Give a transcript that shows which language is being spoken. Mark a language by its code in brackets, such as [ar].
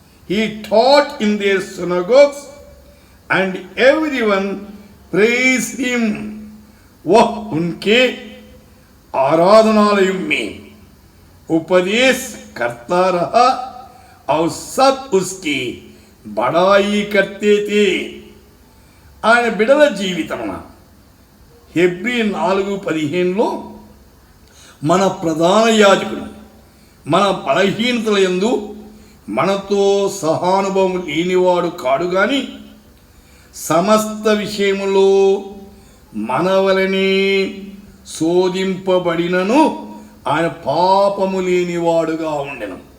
[en] He taught in their synagogues and everyone praised him. [hi] वह उनके आराधनालय में उपदेश करता रहा और सब उसकी बड़ाई करते थे. [te] ఆయన బిడల జీవితమున హెబ్రీ 4:15లో మన ప్రధాన యాజకుడు మన బలహీనతల యందు మనతో సహానుభవం లేనివాడు కాడు గాని సమస్త విషయములో మన వలనే శోధింపబడినను ఆయన పాపము లేనివాడుగా ఉండెను.